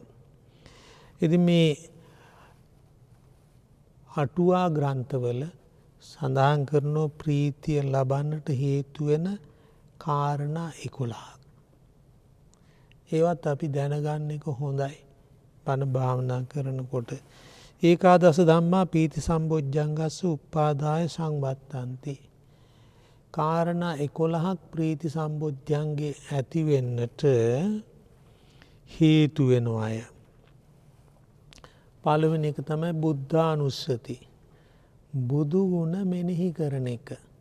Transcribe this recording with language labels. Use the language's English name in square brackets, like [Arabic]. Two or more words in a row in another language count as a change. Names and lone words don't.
[Sinhala] ඉතින් මේ අටුවා ග්‍රන්ථවල සඳහන් කරනෝ ප්‍රීතිය ලබන්නට හේතු වෙන කාරණා 11ක්. ඒවත් අපි දැනගන්න එක හොඳයි. බණ භාවනා කරනකොට. [Pali] ඒකාදස ධම්මා පීති සම්බොජ්ජංගස්ස උප්පාදාය සංවත්තන්ති. [Sinhala] කාරණා 11ක් ප්‍රීති සම්බොජ්ජංගේ ඇතිවෙන්නට හේතු වෙනවා අය. පළවෙනි එක තමයි බුද්ධානුස්සති. බුදු ගුණ මෙනෙහි කරන එක.